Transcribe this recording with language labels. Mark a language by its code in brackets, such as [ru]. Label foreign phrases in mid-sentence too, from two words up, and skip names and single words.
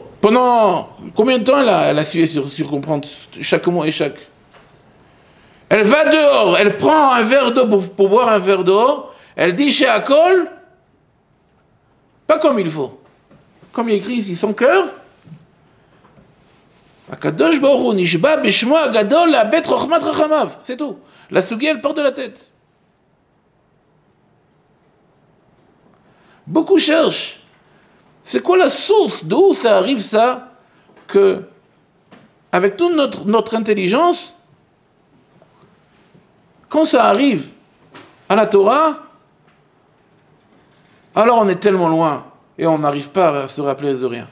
[fr] Pendant combien de temps elle a su sur comprendre chaque mot et chaque. Elle va dehors, elle prend un verre d'eau pour boire un verre d'eau, elle dit chez Akol, pas comme il faut. Comme il écrit ici, son cœur. [he] הקדוש ברוך הוא נשבע בשמו הגדול לאבד חכמת חכמיו. [fr] C'est tout. La sugiya, elle part de la tête. Beaucoup cherchent. C'est quoi la source? D'où ça arrive ça? Que, avec toute notre intelligence, quand ça arrive à la Torah, alors on est tellement loin et on n'arrive pas à se rappeler de rien.